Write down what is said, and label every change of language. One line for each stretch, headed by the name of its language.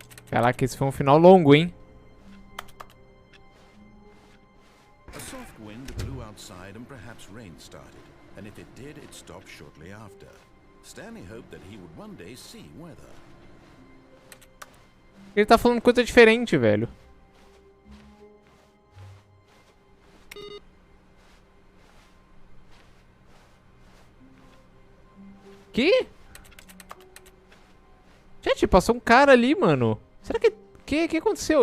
Portuguese: Caraca, esse foi um final longo, hein?
English: A soft wind blew outside and perhaps rain started. And if it did, it stopped shortly after. Stanley hoped that he would one day see weather.
Portuguese: Ele tá falando coisa diferente, velho. Que? Gente, passou um cara ali, mano. Será que aconteceu?